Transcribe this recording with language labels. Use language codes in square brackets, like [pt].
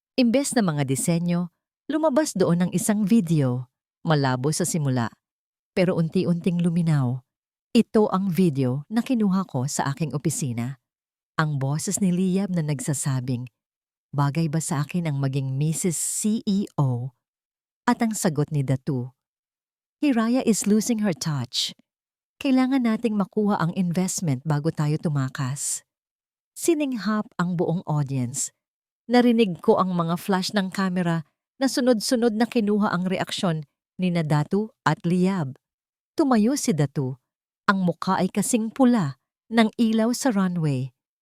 [tl] Imbes na mga disenyo, lumabas doon ang isang video. Malabo sa simula, pero unti-unting luminaw. Ito ang video na kinuha ko sa aking opisina. Ang boses ni Liab na nagsasabing, bagay ba sa akin ang maging Mrs. [en] CEO? [tl] At ang sagot ni Datu, Hiraya [en] is losing her touch. [tl] Kailangan nating makuha ang investment bago tayo tumakas. Sininghap ang buong audience. Narinig ko ang mga flash ng kamera na sunod-sunod na kinuha ang reaksyon ni Datu at Liab. Tumayo si Datu. Ang mukha ay kasing pula ng ilaw sa runway.